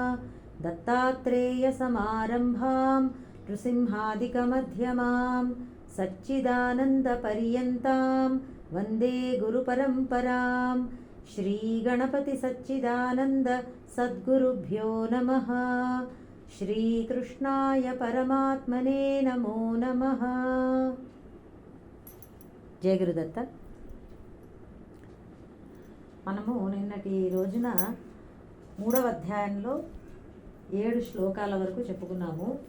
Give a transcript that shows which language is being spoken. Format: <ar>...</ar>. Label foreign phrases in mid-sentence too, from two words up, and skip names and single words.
<sa>दत्तात्रेयसमारम्भां नृसिंहादिकमध्यमां सच्चिदानन्दपर्यन्तां वन्दे गुरुपरम्परां। श्रीगणपतिसच्चिदानन्द सद्गुरुभ्यो नमः। శ్రీకృష్ణాయ పరమాత్మనే నమో నమః. జయ గురుదత్త.</sa> <te>మనము నిన్నటి రోజున 3వ అధ్యాయంలో 7 శ్లోకాల వరకు చెప్పుకున్నాము.</te>